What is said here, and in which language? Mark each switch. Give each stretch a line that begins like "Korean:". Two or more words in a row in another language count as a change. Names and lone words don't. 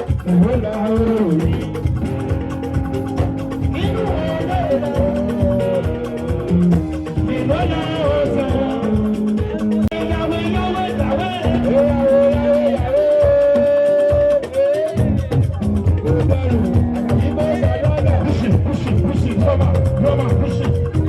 Yoruba: Ìwé ńlá ó rí. Inú ìwé ńlá ó sọ. Ìwé ńlá ó sọ. Ìyàwó, ìyàwó, ìyàwó. Ìyàwó, ìyàwó, ìyàwó.
English: Push it, push it, push it, drama, drama, push it.